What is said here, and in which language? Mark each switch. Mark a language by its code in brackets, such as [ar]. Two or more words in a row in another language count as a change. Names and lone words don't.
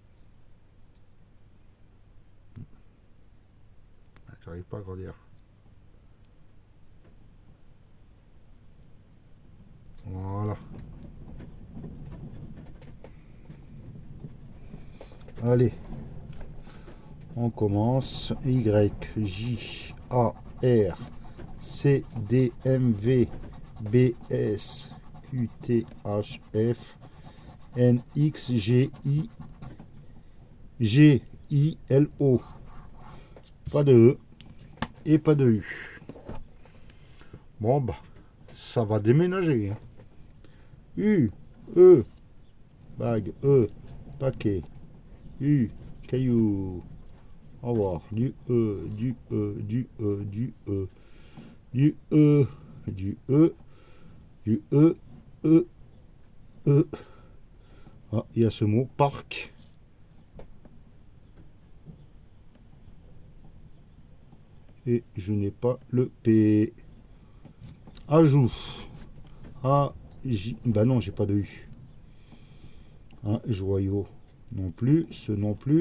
[fr] J'arrive pas à grandir. Voilà. Allez. On commence. Y, J, A, R, C, D, M, V, B, S, Q, T, H, F, N, X, G, I, G, I, L, O. Pas de E et pas de U. Bon, bah, ça va déménager. Hein. U, E, bague, E, paquet, U, caillou. Au revoir. Du E, du E, du E, du E, du E, du E, du E, E, E. Ah, il y a ce mot parc. Et je n'ai pas le P. Ajout. A, J. Bah non, j'ai pas de U. Un joyau non plus. Ce non plus.